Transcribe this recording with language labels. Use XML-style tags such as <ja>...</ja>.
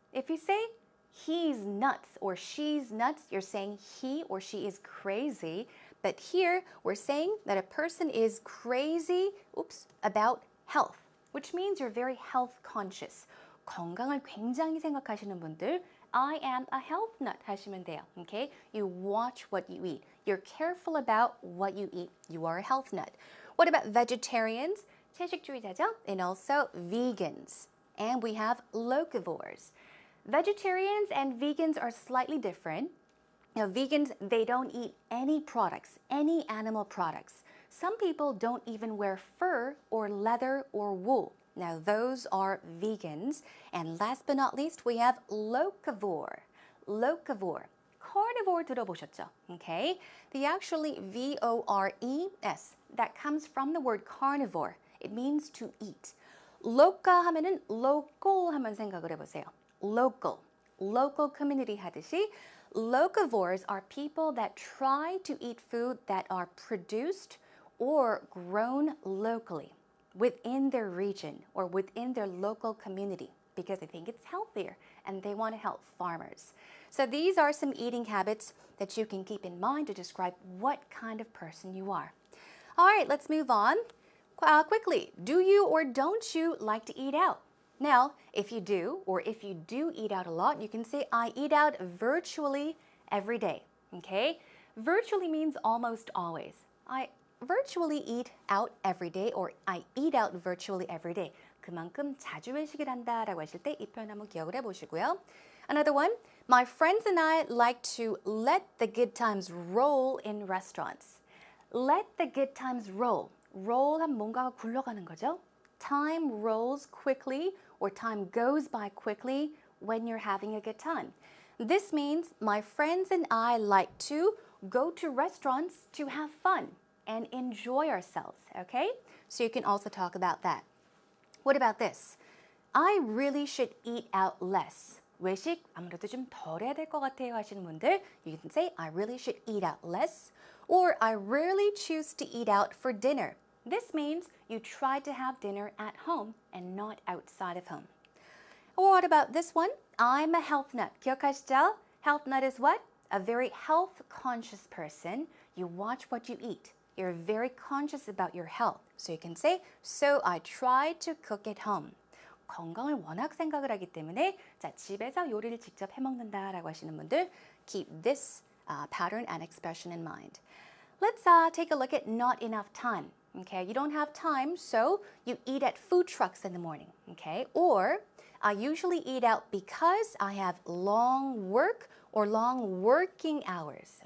<en>If you say he's nuts or she's nuts, you're saying he or she is crazy. But here, we're saying that a person is crazy, about health, which means you're very health conscious.</en> <ko>건강을 굉장히 생각하시는 분들,</ko> <en>I am a health nut</en> <ko>하시면 돼요.</ko> <en>Okay? You watch what you eat. You're careful about what you eat. You are a health nut. What about vegetarians?</en> <ko>채식주의자죠?</ko> <en>And also vegans. And we have locavores. Vegetarians and vegans are slightly different. Now, vegans, they don't eat any products, any animal products. Some people don't even wear fur or leather or wool. Now, those are vegans. And last but not least, we have locavore. Locavore. Carnivore</en> <ko>들어보셨죠?</ko> <en>Okay? The actually V-O-R-E-S, that comes from the word carnivore. It means to eat.</en> <ko>loca 하면은 local 하면 생각을 해보세요.</ko> <en>Local. Local community</en> <ko>하듯이</ko> <en>locavores are people that try to eat food that are produced or grown locally within their region or within their local community because they think it's healthier and they want to help farmers. So these are some eating habits that you can keep in mind to describe what kind of person you are. All right, let's move on. Quickly, do you or don't you like to eat out? Now, if you do, or if you do eat out a lot, you can say, I eat out virtually every day, okay? Virtually means almost always. I virtually eat out every day, or I eat out virtually every day.</en> <ko>그만큼 자주 외식을 한다라고 하실 때 이 표현 한번 기억을 해보시고요.</ko> <en>Another one, my friends and I like to let the good times roll in restaurants. Let the good times roll.</en> <ko>roll 하면 뭔가가 굴러가는 거죠.</ko> <en>Time rolls quickly or time goes by quickly when you're having a good time. This means my friends and I like to go to restaurants to have fun and enjoy ourselves, okay? So you can also talk about that. What about this? I really should eat out less.</en> <ko>외식 아무래도 좀 덜 해야 될 것 같아요 하시는 분들,</ko> <en>you can say I really should eat out less, or I rarely choose to eat out for dinner. This means you try to have dinner at home and not outside of home. Or what about this one? I'm a health nut.</en> <ko>기억하시죠?</ko> <en>Health nut is what? A very health conscious person. You watch what you eat. You're very conscious about your health. So you can say, so I try to cook at home.</en> <ko>건강을 워낙 생각을 하기 때문에 자, 집에서 요리를 직접 해먹는다라고 하시는 분들,</ko> <en>keep this pattern and expression in mind. Let's take a look at not enough time. Okay, you don't have time, so you eat at food trucks in the morning. Okay, or I usually eat out because I have long work or long working hours.</en>